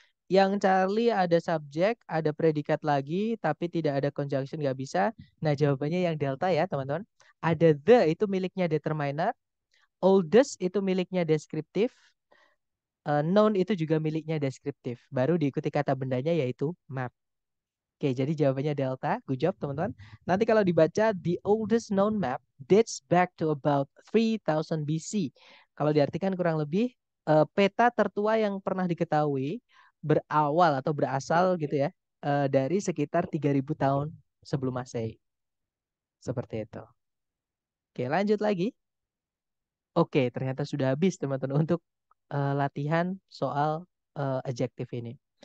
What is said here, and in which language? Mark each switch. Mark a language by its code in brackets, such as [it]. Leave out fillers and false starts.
[id] Yang Charlie ada subjek, ada predikat lagi, tapi tidak ada conjunction, nggak bisa. Nah, jawabannya yang delta ya, teman-teman. Ada the, itu miliknya determiner. Oldest itu miliknya deskriptif. Noun itu juga miliknya deskriptif. Baru diikuti kata bendanya yaitu map. Oke, jadi jawabannya delta. [en] Good job, [id] teman-teman. Nanti kalau dibaca, [en] the oldest known map dates back to about 3000 BC. [id] Kalau diartikan kurang lebih, peta tertua yang pernah diketahui berawal atau berasal gitu ya, dari sekitar 3000 tahun sebelum Masehi. Seperti itu. Oke, lanjut lagi. Oke, ternyata sudah habis teman-teman untuk latihan soal adjektif ini.